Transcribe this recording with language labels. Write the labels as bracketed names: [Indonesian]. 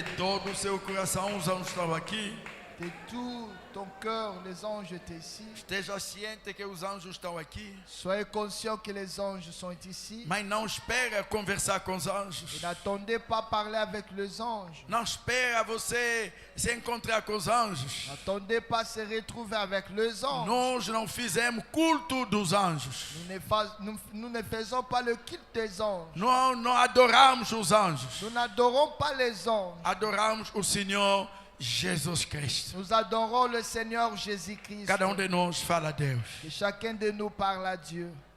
[Portuguese] De todo o seu coração, os anjos estão aqui. [French] De tout ton cœur, les anges étaient ici. [Portuguese] Esteja ciente que os anjos estão aqui. [French] Soyez conscient que les anges sont ici. [Portuguese] Mas não espera conversar com os anjos. [French] Et n'attendez pas parler avec les anges. [Portuguese] Não espera você se encontrar com os anjos. [French] N'attendez pas se retrouver avec les anges. [Portuguese] Nós não fizemos culto dos anjos. [French] Nous ne faisons pas le culte des anges. [Portuguese] Nós não adoramos os anjos. [French] Nous n'adorons pas les anges. [Portuguese] Adoramos o Senhor Jesus Cristo. [French] Nous adorons le Seigneur Jésus-Christ. [Portuguese] Cada de nós fala a Deus. [French] Et chacun de nous parle à Dieu.